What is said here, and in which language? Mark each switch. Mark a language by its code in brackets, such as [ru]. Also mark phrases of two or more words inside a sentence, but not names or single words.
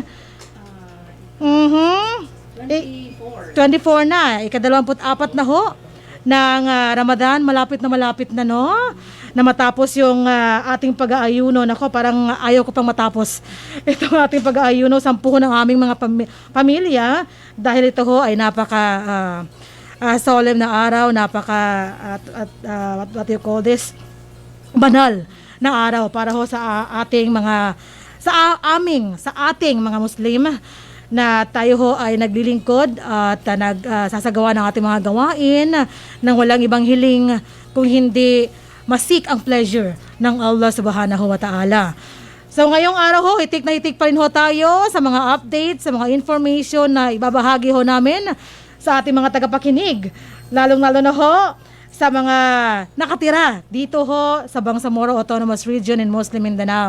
[tl] 24 na, ika-24 na ho ng Ramadan, malapit na no? Na matapos yung ating pag-aayuno. Nako, parang ayaw ko pang matapos itong ating pag-aayuno. 10 ng aming mga pamilya dahil ito ho ay napaka solemn na araw, napaka [en] what do you call this? [tl] Banal na araw para ho sa ating mga sa ating mga Muslim na tayo ho ay naglilingkod at nagsasagawa ng ating mga gawain nang walang ibang hiling kung hindi masik ang pleasure ng Allah [ar] سبحانه وتعالى. [tl] So ngayong araw ho, hitik na hitik pa rin ho tayo sa mga updates, sa mga information na ibabahagi ho namin sa ating mga tagapakinig. Lalong-lalo na ho sa mga nakatira dito ho sa Bangsamoro Autonomous Region in Muslim Mindanao.